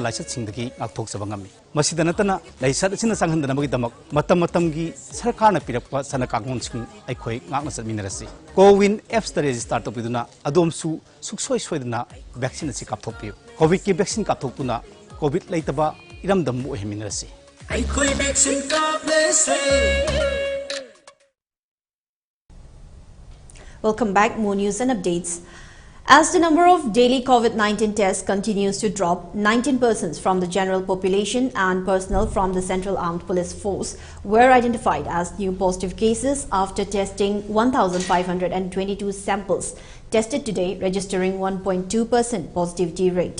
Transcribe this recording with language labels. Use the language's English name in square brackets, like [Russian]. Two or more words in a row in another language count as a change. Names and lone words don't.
[Manipuri] laisat singdagi ngak thok sabangami masida natana laisat asina sanghan nabagi damak matam gi sarkar na pirakpa sana kakon sing aikhoi ngak na satminarasi Cowin apps ta register to piduna adom su suksoi soidna vaccine asi kap thok piu COVID ki vaccine kap thok tuna COVID laitaba iram dam mu heminarasi aikhoi vaccine kap lese. [English] Welcome back. More news and updates. As the number of daily COVID-19 tests continues to drop, 19 persons from the general population and personnel from the Central Armed Police Force were identified as new positive cases after testing 1,522 samples tested today, registering 1.2% positivity rate.